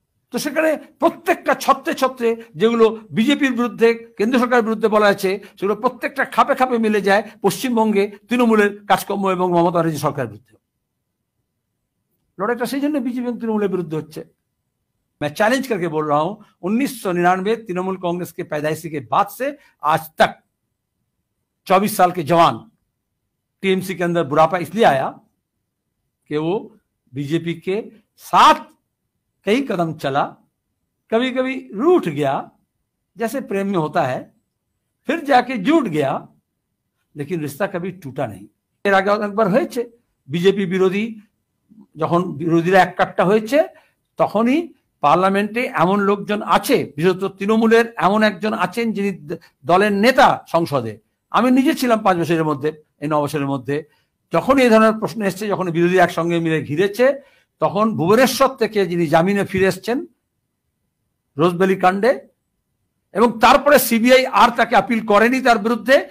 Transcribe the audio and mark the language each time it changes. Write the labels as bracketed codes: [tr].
[bn] তো সেখানে প্রত্যেকটা ছত্রে ছত্রে যেগুলো বিজেপির বিরুদ্ধে, কেন্দ্র সরকারের বিরুদ্ধে বলা আছে, সেগুলো প্রত্যেকটা খাপে খাপে মিলে যায় পশ্চিমবঙ্গে তৃণমূলের কাজকর্ম এবং মমতা ব্যানার্জি সরকারের বিরুদ্ধে। লড়াইটা সেই জন্য বিজেপি এবং তৃণমূলের বিरुद्ध হচ্ছে। [hi] मैं चैलेंज करके बोल रहा हूं, 1999 तृणमूल कांग्रेस के पैदाइशी के बाद से आज तक 24 साल के जवान टीएमसी के अंदर बुढ़ापा इसलिए आया कि वो बीजेपी के साथ कई कदम चला, कभी कभी रूठ गया जैसे प्रेम में होता है, फिर जाके जुट गया, लेकिन रिश्ता कभी टूटा नहीं। [bn] এর আগে একবার হয়েছে বিজেপি বিরোধী, যখন বিরোধীরা এক কাট্টা হয়েছে, তখনই পার্লামেন্টে এমন লোকজন আছে, বিশেষত তৃণমূলের এমন একজন আছেন যিনি দলের নেতা সংসদে। আমি নিজে ছিলাম 5 বছরের মধ্যে, এই 9 বছরের মধ্যে, যখন এই ধরনের প্রশ্ন এসছে, যখন বিরোধী একসঙ্গে মিলে ঘিরেছে, তখন ভুবনেশ্বর থেকে যিনি জামিনে ফিরে এসছেন রোজবেলি কাণ্ডে, এবং তারপরে সিবিআই আর তাকে আপিল করেনি তার বিরুদ্ধে।